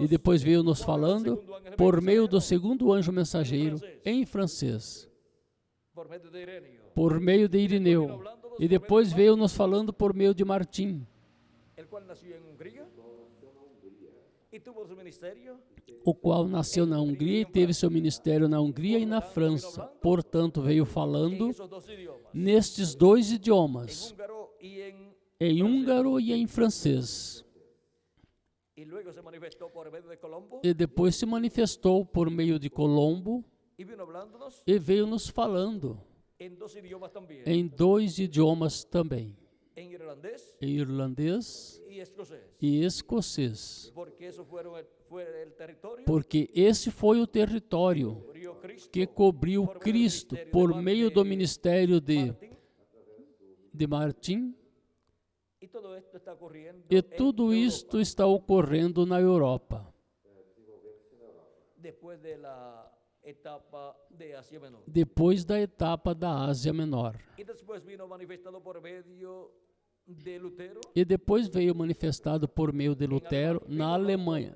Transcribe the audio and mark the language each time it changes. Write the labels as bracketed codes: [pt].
[pt] E depois veio nos falando por meio do segundo anjo mensageiro, em francês, [es] por medio de Ireneo, [pt] por meio de Irineu. E depois veio nos falando por meio de Martim, [es] el cual nació en Hungría y tuvo su ministerio [pt] o qual nasceu na Hungria e teve seu ministério na Hungria e na França. Portanto, veio [es] en [pt] falando [es] esos dos idiomas, [pt] nestes dois idiomas, [es] húngaro y [pt] em húngaro e em francês. [es] y luego se manifestó por medio de Colombo [pt] E depois se manifestou por meio de Colombo [es] y vino hablándonos [pt] e veio nos falando [es] en dos idiomas también, [pt] em dois idiomas também, [es] en irlandés [pt] em irlandês [es] y escocés, [pt] e escocês, [es] porque eso fue el territorio [pt] porque esse foi o território [es] que abrió Cristo [pt] que cobriu Cristo por meio do ministério [es] Martín, [pt] de Martim, [es] y todo esto está ocurriendo [pt] e [es] en [pt] tudo [es] Europa, [pt] isto está ocorrendo na Europa, [es] después de la etapa de Asia Menor. [pt] depois da etapa da Ásia Menor. [es] Y después vino manifestado por medio de Lutero [pt] E depois veio manifestado por meio de Lutero na Alemanha.